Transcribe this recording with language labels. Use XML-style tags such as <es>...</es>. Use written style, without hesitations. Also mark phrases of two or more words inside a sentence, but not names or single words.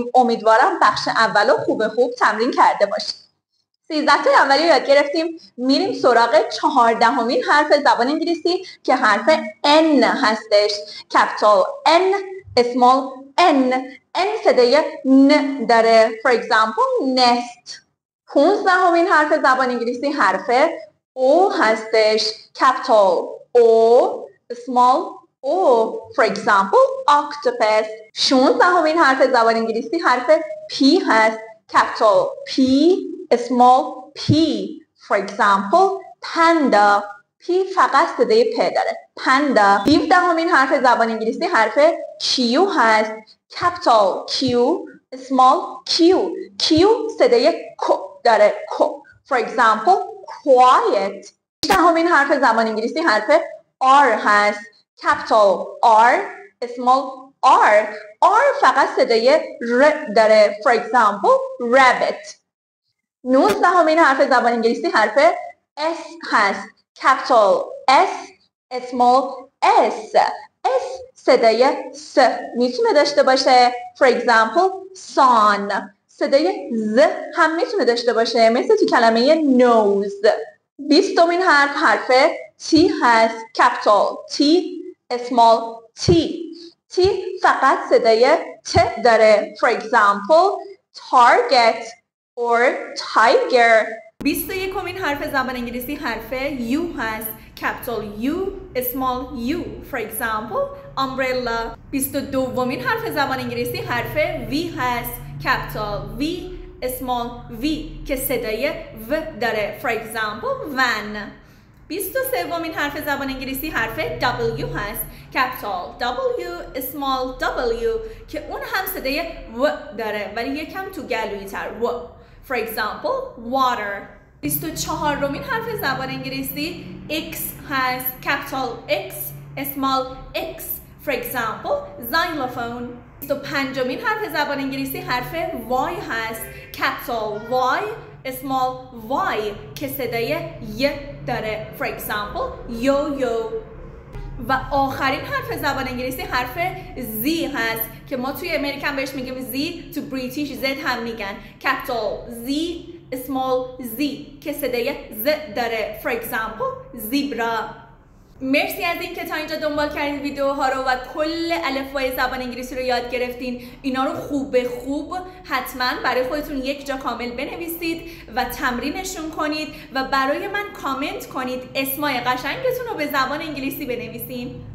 <fa>امیدوارم بخش اولو خوب تمرین کرده باشید. 13 تا اولی رو یاد گرفتیم. میریم سراغ 14مین حرف زبان انگلیسی که حرف N هستش.</fa> <en>capital N, small N.</en> <fa>N صدای ن داره.</fa> <en>For example nest.</en> <fa>15مین حرف زبان انگلیسی حرف O هستش.</fa> <en>capital O, small O. For example octopus.</en> <fa>16مین حرف زبان انگلیسی حرف P هست.</fa> <en>کپیتال P، small p. For example panda.</en> <fa>p فقط صدای پ داره. panda. 17مین حرف زبان انگلیسی حرف q هست.</fa> <en>capital Q، small q.</en> <fa>q صدای ک داره. ک.</fa> <en>For example quiet.</en> <fa>18مین حرف زبان انگلیسی حرف r هست.</fa> <en>capital R، small r.</en> <fa>r فقط صدای ر داره.</fa> <en>For example rabbit.</en> <fa>19مین حرف زبان انگلیسی حرف S هست.</fa> <en>capital S، small s.</en> <fa>S صدای س میتونه داشته باشه.</fa> <en>For example sun.</en> <fa>صدای ز هم میتونه داشته باشه مثل تو کلمه nose. 20مین حرف T هست.</fa> <en>capital T، small t.</en> <fa>T فقط صدای ت داره.</fa> <en>For example target or tiger.</en> <fa>21مین حرف زبان انگلیسی حرف U هست.</fa> <en>capital U، small u. For example umbrella.</en> <fa>22مین حرف زبان انگلیسی حرف V هست.</fa> <en>capital V، small v</en> <fa>که صدای و داره.</fa> <en>For example van.</en> <fa>23مین حرف زبان انگلیسی حرف W هست.</fa> <en>capital W، small w</en> <fa>که اون هم صدای و داره ولی یکم تو گلویی تر. و.</fa> <en>For example water.</en> <fa>24مین حرف زبان انگلیسی X هست.</fa> <en>capital X، small x. For example xylophone.</en> <fa>25مین حرف زبان انگلیسی حرف Y هست.</fa> <en>capital Y، small y</en> <fa>که صدای ی داره.</fa> <en>For example yo-yo.</en> <fa>و آخرین حرف زبان انگلیسی حرف Z هست که ما توی امریکن بهش میگیم Z، تو بریتیش Z هم میگن.</fa> <en>capital Z، small z</en> <fa>که صدای ز داره.</fa> <en>For example zebra.</en> <fa>مرسی از این که تا اینجا دنبال کردین ویدیوها رو و کل الفبای زبان انگلیسی رو یاد گرفتین. اینا رو خوب حتما برای خودتون یک جا کامل بنویسید و تمرینشون کنید و برای من کامنت کنید اسمای قشنگتون رو به زبان انگلیسی بنویسین.</fa>